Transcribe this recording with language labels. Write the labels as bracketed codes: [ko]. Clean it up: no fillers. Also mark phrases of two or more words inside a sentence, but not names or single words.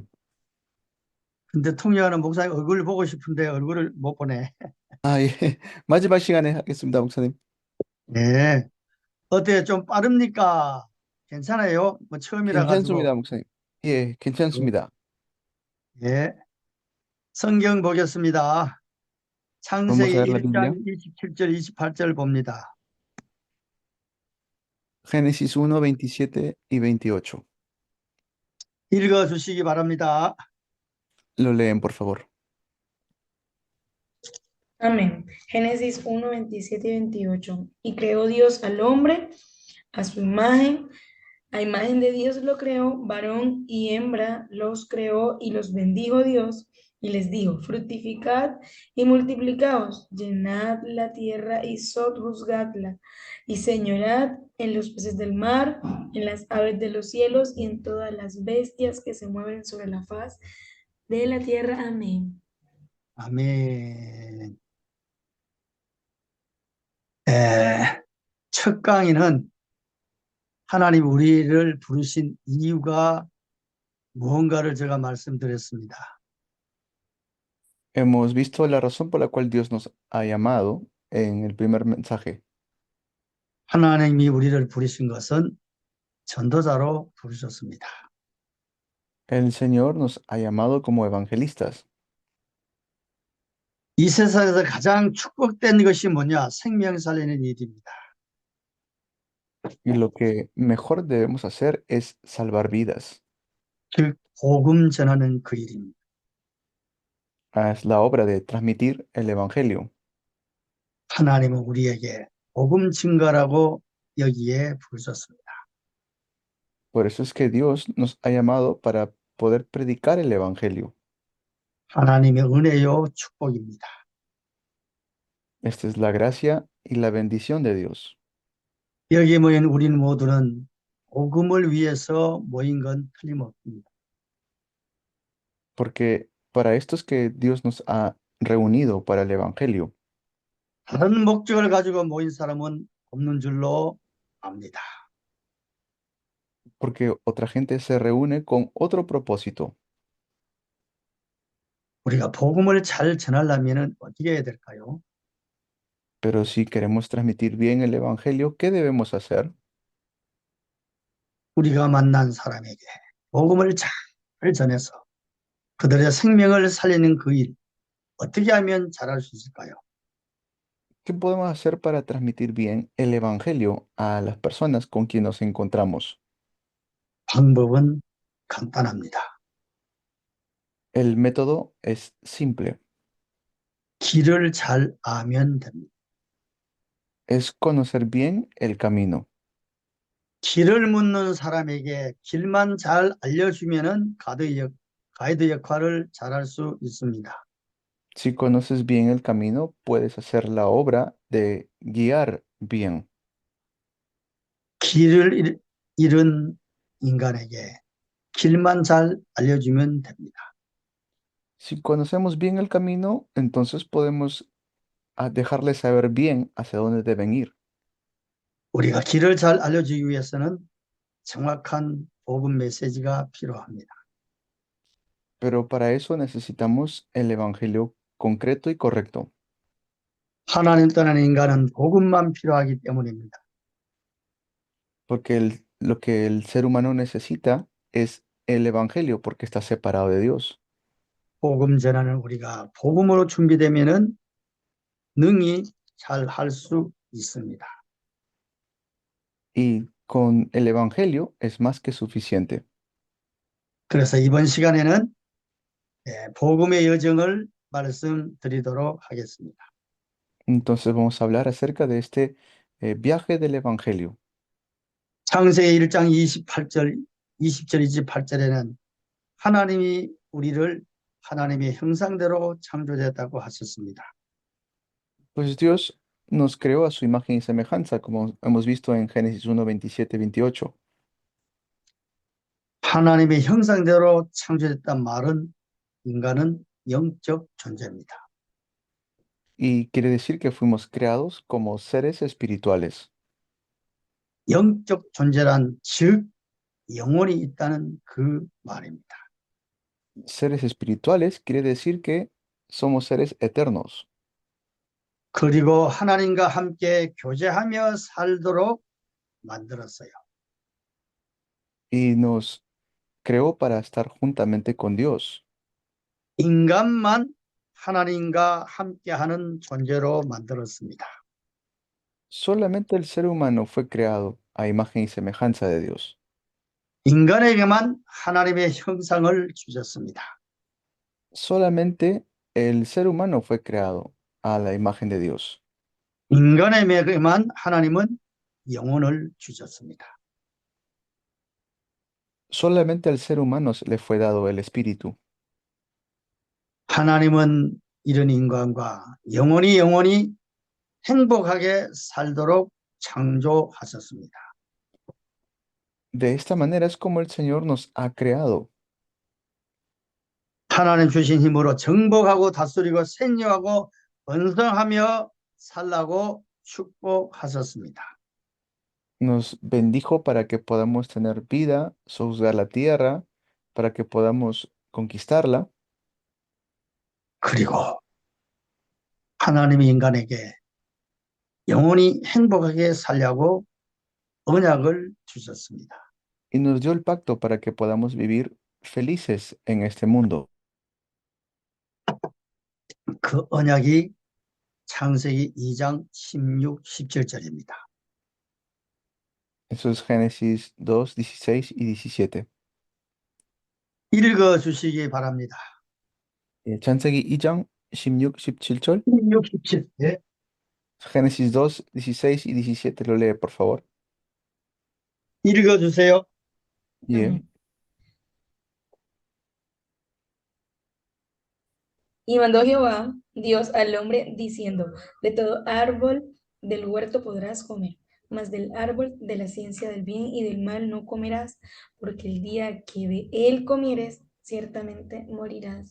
[ko] 근데 통역하는 목사님 얼굴 보고 싶은데 얼굴을 못 보네. 아, 예. 마지막 시간에 하겠습니다, 목사님. 네. 어때요? 좀 빠릅니까? 괜찮아요? 뭐 처음이라 괜찮습니다, 가지고. 목사님. 예, 예. 괜찮습니다. 예. 성경 보겠습니다. [es] Vamos a [ko] 창세기 [es] ver la Biblia. [ko] 1장 27절, 28절 봅니다. [es] Génesis 1, 27 y 28. [ko] 읽어 주시기 바랍니다. [es] Lo leen, por favor. Amén. Génesis 1, 27 y 28. Y creó Dios al hombre a su imagen, a imagen de Dios lo creó, varón y hembra los creó y los bendijo Dios y les dijo, fructificad y multiplicaos, llenad la tierra y sojuzgadla y señorad en los peces del mar, en las aves de los cielos y en todas las bestias que se mueven sobre la faz de la tierra. Amén. [ko] 아멘. 예. 첫 강의는 하나님 우리를 부르신 이유가 무언가를 제가 말씀드렸습니다. [es] Hemos visto la razón por la cual Dios nos ha llamado en el primer mensaje. [ko] 하나님이 우리를 부르신 것은 전도자로 부르셨습니다. [es] El Señor nos ha llamado como evangelistas. [ko] 이 세상에서 가장 축복된 것이 뭐냐? 생명 살리는 일입니다. [es] Y lo que mejor debemos hacer es salvar vidas. [ko] 즉 복음 전하는 그 일입니다. [es] Es la obra de transmitir el evangelio. [ko] 하나님은 우리에게 복음 증거라고 여기에 부르셨습니다. [es] Por eso es que Dios nos ha llamado para poder predicar el evangelio. [ko] 하나님의 은혜요 축복입니다. [es] Esta es la gracia y la bendición de Dios. [ko] 여기 모인 우리는 모두는 복음을 위해서 모인 건 틀림없습니다. [es] Porque para esto es que Dios nos ha reunido para el evangelio. [ko] 다른 목적을 가지고 모인 사람은 없는 줄로 압니다. [es] Porque otra gente se reúne con otro propósito. [ko] 우리가 복음을 잘 전하려면 어떻게 해야 될까요? [es] Pero si queremos transmitir bien el evangelio, ¿qué debemos hacer? [ko] 우리가 만난 사람에게 복음을 잘 전해서 그들의 생명을 살리는 그 일, 어떻게 하면 잘할 수 있을까요? [es] ¿Qué podemos hacer para transmitir bien el evangelio a las personas con quien nos encontramos? [ko] 방법은 간단합니다. [es] El método es simple, [ko] 길을 잘 아면 됩니다. [es] es conocer bien el camino. [ko] 길을 묻는 사람에게 길만 잘 알려주면은 가이드 역할을 잘할 수 있습니다. [es] Si conoces bien el camino, puedes hacer la obra de guiar bien. [ko] 길을 잃은 인간에게 길만 잘 알려주면 됩니다. [es] Si conocemos bien el camino, entonces podemos dejarles saber bien hacia dónde deben ir. [ko] 우리가 길을 잘 알려주기 위해서는 정확한 복음 메시지가 필요합니다. [es] Pero para eso necesitamos el evangelio concreto y correcto, [ko] 하나님 떠난 인간은 복음만 필요하기 때문입니다. [es] porque lo que el ser humano necesita es el evangelio, porque está separado de Dios. [ko] 복음 전하는 우리가 복음으로 준비되면은 능히 잘 할 수 있습니다. [es] Y con el evangelio es más que suficiente. [ko] 그래서 이번 시간에는 복음의 여정을 말씀드리도록 하겠습니다. [es] Entonces vamos a hablar acerca de este viaje del evangelio. [ko] 창세기 1장 28절, 20절, 28절에는 하나님이 우리를 하나님의 형상대로 창조했다고 하셨습니다. [es] Pues Dios nos creó a su imagen y semejanza, como hemos visto en Génesis 1, 27, 28. [ko] 하나님의 형상대로 창조됐단 말은 인간은 영적 존재입니다. [es] Y quiere decir que fuimos creados como seres espirituales. [ko] 영적 존재란 즉 영혼이 있다는 그 말입니다. [es] Seres espirituales quiere decir que somos seres eternos. [ko] 그리고 하나님과 함께 교제하며 살도록 만들었어요. [es] Y nos creó para estar juntamente con Dios. [ko] 인간만 하나님과 함께하는 존재로 만들었습니다. [es] Solamente el ser humano fue creado a imagen y semejanza de Dios. [ko] 인간에게만 하나님의 형상을 주셨습니다. [es] Solamente el ser humano fue creado a la imagen de Dios. [ko] 인간에게만 하나님은 영혼을 주셨습니다. [es] Solamente al ser humano se le fue dado el espíritu. [ko] 하나님은 이런 인간과 영원히 행복하게 살도록 창조하셨습니다. [es] De esta manera es como el Señor nos ha creado. [ko] 하나님 주신 힘으로 정복하고 다스리고 생육하고 번성하며 살라고 축복하셨습니다. [es] Nos bendijo para que podamos tener vida, sojuzgar la tierra, para que podamos conquistarla. [ko] 그리고 하나님이 인간에게 영원히 행복하게 살려고 언약을 주셨습니다. [es] Y nos dio el pacto para que podamos vivir felices en este mundo. [ko] 그 언약이 창세기 2장 16, 17절입니다. [es] Eso es Génesis 2, 16 y 17. [ko] 읽어주시기 바랍니다. 창세기 2장 16, 17절. 16, 17. 예. [es] Génesis 2, 16 y 17 lo lee, por favor. [ko] 읽어주세요. Yeah. [es] Amén. Y mandó Jehová, Dios, al hombre, diciendo, de todo árbol del huerto podrás comer, mas del árbol de la ciencia del bien y del mal no comerás, porque el día que de él comieres, ciertamente morirás.